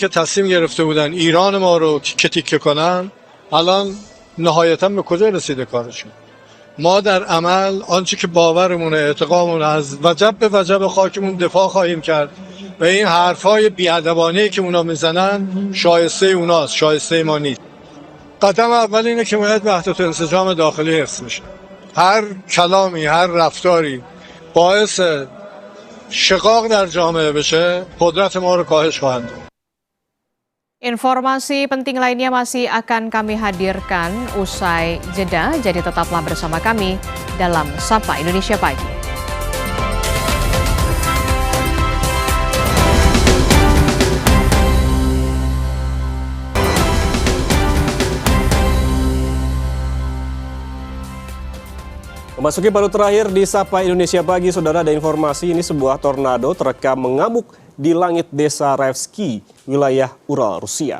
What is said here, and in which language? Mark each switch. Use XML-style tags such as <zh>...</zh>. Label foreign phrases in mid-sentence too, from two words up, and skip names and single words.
<fa>که تصمیم گرفته بودن ایران ما رو تیکه تیکه کنن الان نهایتا به کجا رسیده کارشون ما در عمل آنچه که باورمونه اعتقادمون از وجب به وجب خاکمون دفاع خواهیم کرد و این حرفای بی‌ادبانه‌ای که اونا میزنن شایسته اوناست شایسته ما نیست قدم اول اینه که باید وحدت انسجام داخلی حفظ بشه هر کلامی هر رفتاری باعث شقاق در جامعه بشه قدرت ما رو کاهش خواهند داد.</fa> <id>Informasi penting lainnya masih akan kami hadirkan usai jeda, jadi tetaplah bersama kami dalam Sapa Indonesia Pagi. Memasuki paruh terakhir di Sapa Indonesia Pagi, saudara, ada informasi ini sebuah tornado terekam mengamuk di langit desa Revsky, wilayah Ural, Rusia.</id>